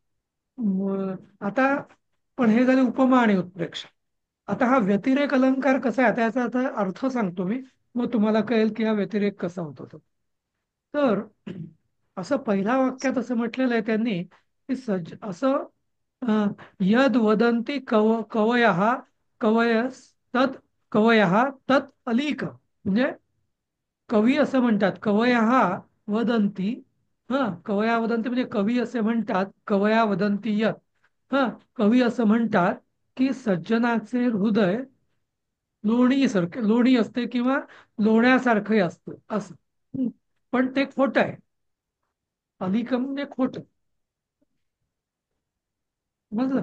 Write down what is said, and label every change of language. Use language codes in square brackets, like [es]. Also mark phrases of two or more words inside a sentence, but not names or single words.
[mr] आणि आता पण हे झाले उपमा आणि उत्प्रेक्षा. आता हा व्यतिरेक अलंकार कसा आहे, त्याचा आता अर्थ सांगतो मी, मग तुम्हाला कळेल की हा व्यतिरेक कसा होतो तो. तर असं पहिल्या वाक्यात असं म्हटलेलं आहे त्यांनी की सज्ज असं [sa] यद वदंती कवयः कवयस तत् कवयः तत् अलीक, [mr] म्हणजे कवी असं म्हणतात [sa] कवयः वदंती, कवया वदंती [mr] म्हणजे कवी असे म्हणतात, [sa] कवया वदंती यत्, [mr] कवी असं म्हणतात की सज्जनाचे हृदय लोणी असते किंवा लोण्यासारखं असतं असं. पण ते खोटं आहे. अलिकम म्हणजे खोट. समजलं?